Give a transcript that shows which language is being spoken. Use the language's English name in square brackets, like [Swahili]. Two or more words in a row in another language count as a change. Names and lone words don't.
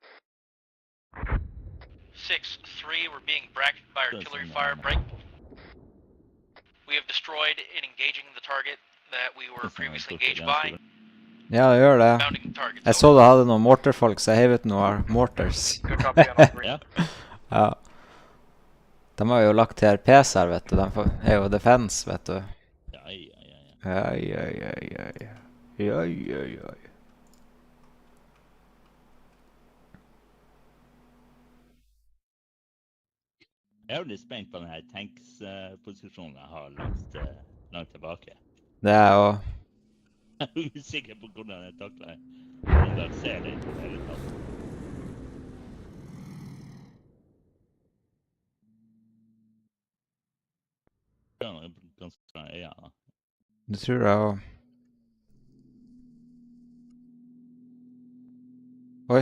[English] 6-3, we're being bracketed by artillery fire. Break. We have destroyed and engaging the target that we were previously engaged by. [Norwegian] Ja, det gjør det. Jeg så du hadde noen mortarfolk, så jeg hevet noen mortars. Ja. De har jo lagt TRPs her, vet du. De er jo defense, vet du. Ja. Jeg er jo litt spent på denne tanks-posisjonen jeg har langt tilbake. Det er jo... Jeg er usikker på hvordan jeg takler [Swedish] där ser det inte väldigt bra. Ja. Det tror jag. Oj.